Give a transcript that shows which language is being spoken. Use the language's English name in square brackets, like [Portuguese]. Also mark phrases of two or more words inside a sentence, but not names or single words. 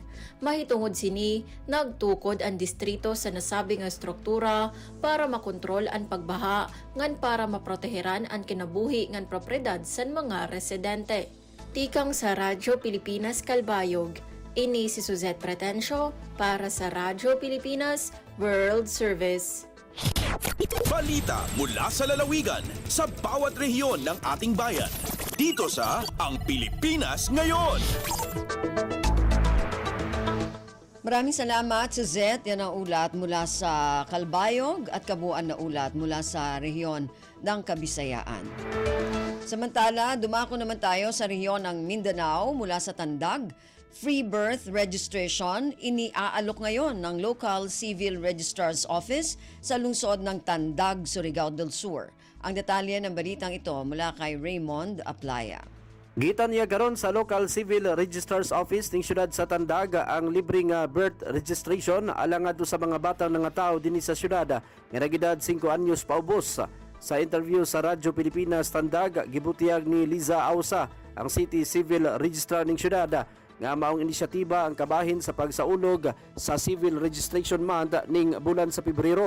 [Waray] Mahitungod sini nagtukod ang distrito sa nasabi nga struktura para makontrol ang pagbaha ngan para maproteheran ang kinabuhi ngan propriedad san mga residente. Tikang sa Radyo Pilipinas Calbayog. Ini si Suzette Pretencio para sa Radyo Pilipinas World Service. [Filipino] Balita mula sa lalawigan sa bawat rehiyon ng ating bayan. Dito sa Ang Pilipinas Ngayon. Maraming salamat, Suzette. Yan ang ulat mula sa Calbayog at kabuuan na ulat mula sa rehiyon ng Kabisayaan. Samantala, dumako naman tayo sa rehiyon ng Mindanao mula sa Tandag. [English] Free birth registration [Filipino] iniaalok ngayon ng Local Civil Registrar's Office sa lungsod ng Tandag, Surigao del Sur. Ang detalye ng balitang ito mula kay Raymond Aplaya. [Cebuano] Gitan niya karon sa Local Civil Registrar's Office ning syudad sa Tandag ang libreng [English] birth registration [Cebuano] alang adto sa mga batang nga tao dinhi sa syudad nga nagedad 5 anyos paubos. Sa interview sa Radyo Pilipinas Tandag, gibutiyag ni Liza Ausa, ang City Civil Registrar ning syudad, nga maong inisyatiba ang kabahin sa pagsaulog sa Civil Registration Month ning bulan sa Pebrero.